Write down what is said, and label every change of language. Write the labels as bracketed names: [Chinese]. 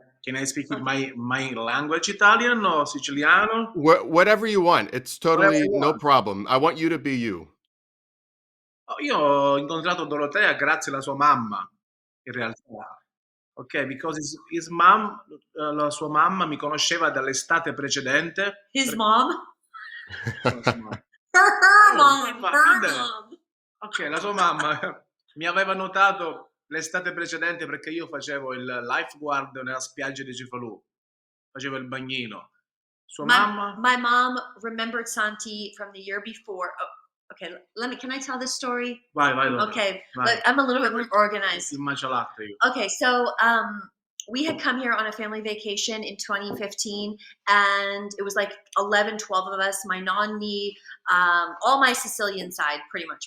[English] Can I speak with my language, Italian or Siciliano? Whatever you want. It's totally Whatever you no want. problem. I want you to be you. [Italian] Io ho incontrato Dorotea grazie alla sua mamma, in realtà. [English] Ok, because his mom, [Italian] la sua mamma mi conosceva dall'estate precedente. [English] His mom? Her mom. [Italian] Ok, la sua mamma mi aveva notato l'estate precedente perché io facevo il lifeguard nella spiaggia di Cefalù. Facevo il bagnino. Sua mamma? [English] My mom remembered Santi from the year before. Oh, okay, can I tell this story? [Italian] Vai. [English] Okay, [Italian] Vai. [English] I'm a little bit more organized. [Italian] Il matcha latte io. [English] Okay, so we had come here on a family vacation in 2015, and it was like 11, 12 of us, my nonni, all my Sicilian side, pretty much.